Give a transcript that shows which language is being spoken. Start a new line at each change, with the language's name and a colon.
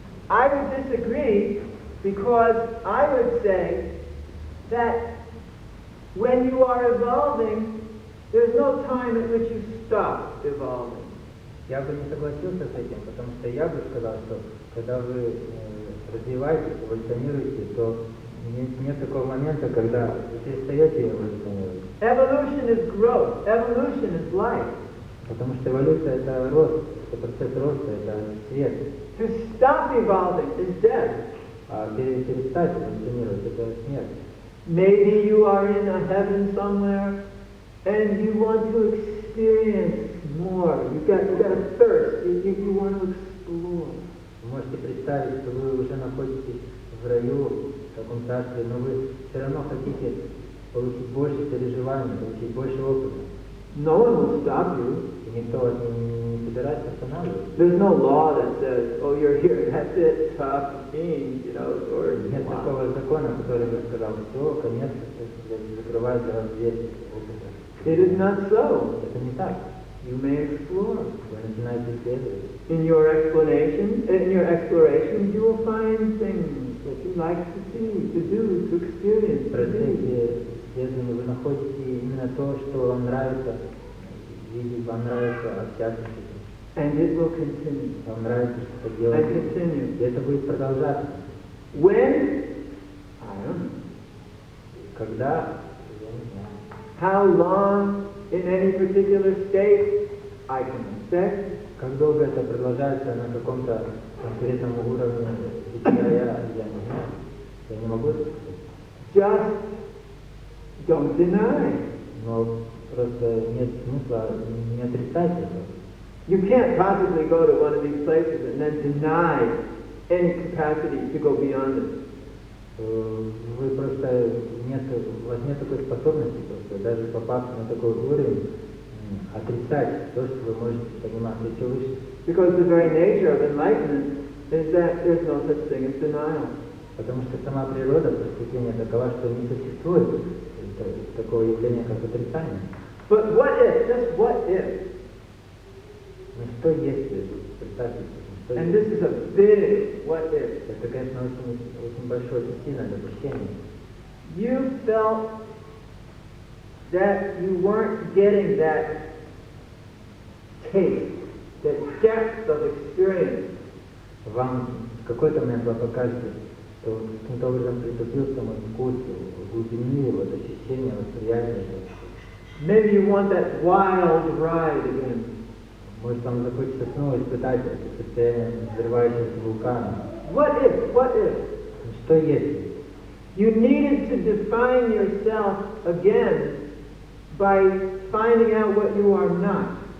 English: I would disagree because I would say that when you are evolving, there's no time at which you stop evolving.
Russian: Я бы не согласился с этим, потому что я бы сказал, что когда вы развиваетесь, эволюционируете, то Нет такого момента, когда вы перестаете эволюционировать.
English: Evolution is growth. Evolution is life.
Russian: Потому что эволюция — это рост, это процесс роста, это свет.
English: To stop evolving is death.
Russian: А перестать эволюционировать — это смерть.
English: Maybe you are in a heaven somewhere and you want to experience more. You've got a thirst. You want to explore.
Russian: Вы можете представить, что вы уже находитесь в раю, в таком царстве, но вы все равно хотите получить больше переживаний, получить больше опыта.
English: No one will stop you.
Russian: И никто вас не собирается останавливать.
English: There's no law that says, oh, you're here, that's it, tough, mean, or...
Russian: Нет такого закона, который бы сказал, все, конец, закрывает для вас дверь опыта.
English: It is not so.
Russian: Это не так.
English: You may explore.
Russian: Вы начинаете исследовать.
English: In your explorations, you will find things that you like to see, to do, to experience.
Russian: В процессе исследования вы находите именно то, что вам нравится видеть, вам нравится общаться с этим.
English: And it will continue.
Russian: Вам нравится что-то делать.
English: And continue.
Russian: И это будет продолжаться.
English: When? I don't know.
Russian: Когда? Я не знаю.
English: How long in any particular state? I can expect.
Russian: Как долго это продолжается на каком-то конкретном уровне, я не знаю. Я не могу сказать.
English: Just don't deny.
Russian: Но просто нет смысла не отрицать это.
English: You can't possibly go to one of these places and then deny any capacity to go beyond it.
Russian: Вы просто у вас нет такой способности, просто даже попав на такой уровень, отрицать то, что вы можете понимать еще выше.
English: Because the very nature of enlightenment is that there's no such thing as denial.
Russian: Потому что сама природа просветления такова, что не существует такого явления, как отрицание.
English: But what if? Just what if?
Russian: Ну что если? Представьте, что
English: And this is a big what if.
Russian: Это, конечно, очень большое, очень сильное допущение.
English: You felt that you weren't getting that taste, that depth of experience.
Russian: Вам в какой-то момент вы покажете, что каким-то образом притупился мой вкус, глубины, вот ощущения, восприятия.
English: Maybe you want that wild ride again.
Russian: Может, вам захочется снова испытать это состояние взрывающегося вулкана.
English: What if? What if?
Russian: Что если?
English: You needed to define yourself again by finding out what you are not.